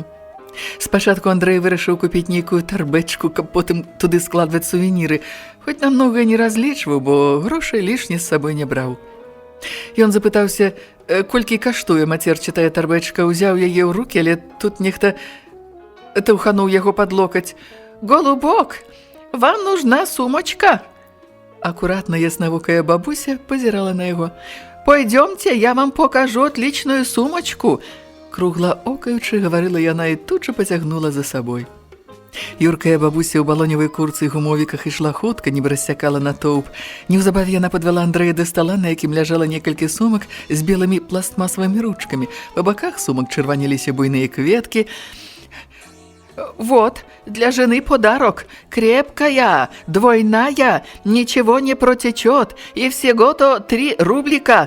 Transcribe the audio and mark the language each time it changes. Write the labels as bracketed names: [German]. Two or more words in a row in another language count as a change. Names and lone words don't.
[Belarusian] Спачатку Андрэй вырашыў купіць нейкую тарбэчку, каб потым туды складваць сувеніры, хоць на многае не разлічваў, бо грошай лішне з сабой не браў. Ён запытаўся, колькі каштуе мацерчатая тарбэчка, узяў яе ў рукі, але тут нехта таўхануў яго пад локаць. [Russian] «Голубок, вам нужна сумочка!» [Belarusian] Аккуратно яснавокая бабуся позирала на яго. [Russian] «Пойдемте, я вам покажу отличную сумочку!» [Belarusian] Круглаокаючы гаварыла яна і тут жа пацягнула за сабой. Юркая бабуся ў балоневай курцы і гумовіках ішла хутка, нібы рассякала натоўп. Неўзабаве яна падвяла Андрэя да стала, на якім ляжала некалькі сумак з белымі пластмасавымі ручкамі. Па баках сумак чырваніліся буйныя кветкі. [Russian] «Вот, для жены подарок. Крепкая, двойная, ничего не протечет, и всего-то 3 рублика».